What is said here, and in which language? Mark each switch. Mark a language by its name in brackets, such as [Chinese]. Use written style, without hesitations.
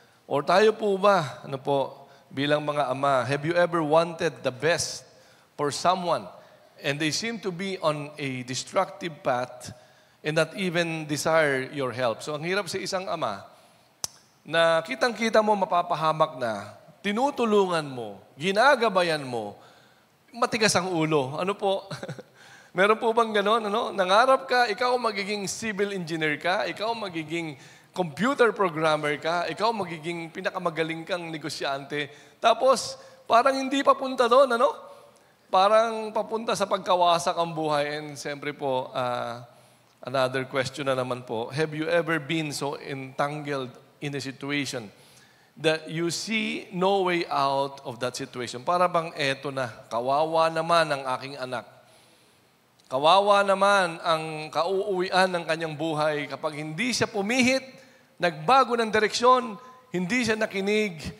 [English] Or [Filipino] tayo po ba, bilang mga ama, [English] have you ever wanted the best for someone and they seem to be on a destructive path and not even desire your help? [Filipino] So ang hirap sa isang ama na kitang-kita mo mapapahamak na, tinutulungan mo, ginagabayan mo, matigas ang ulo. Ano po? Meron po bang gano'n? Nangarap ka, ikaw magiging civil engineer ka, ikaw magiging computer programmer ka, ikaw magiging pinakamagaling kang negosyante. Tapos, parang hindi papunta doon, Parang papunta sa pagkawasak ang buhay. [English] And [Filipino] siyempre po, [English] another question [Filipino] na naman po, [English] have you ever been so entangled in a situation that you see no way out of that situation? [Filipino] Para bang eto na, kawawa naman ang aking anak. Kawawa naman ang kauuwian ng kanyang buhay kapag hindi siya pumihit, nagbago ng direksyon, hindi siya nakinig,